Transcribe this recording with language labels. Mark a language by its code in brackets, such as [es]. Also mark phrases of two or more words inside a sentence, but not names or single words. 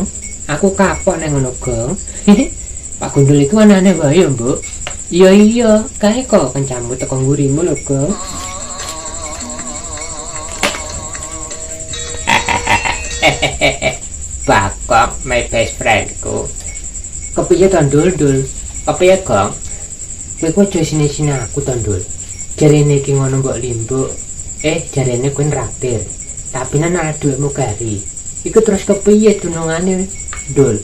[jv] Aku kapok nang ngono, Gong. Pak Gundul iku anane wae ya, Mbok. Iya, kae kok kancamu teko ngurimu lho, Gong. Bakok, [en] my best friendku. [jv] Kepiye to, Dul? Kepiye, Gong? Kowe kok aja sini-sini aku to, Dul. Jarene iki ngono mbok Limbuk. Jarene kowe nraktir. Tapi nang dhuwitmu kari. Iku terus kepiye dunungane, Dul?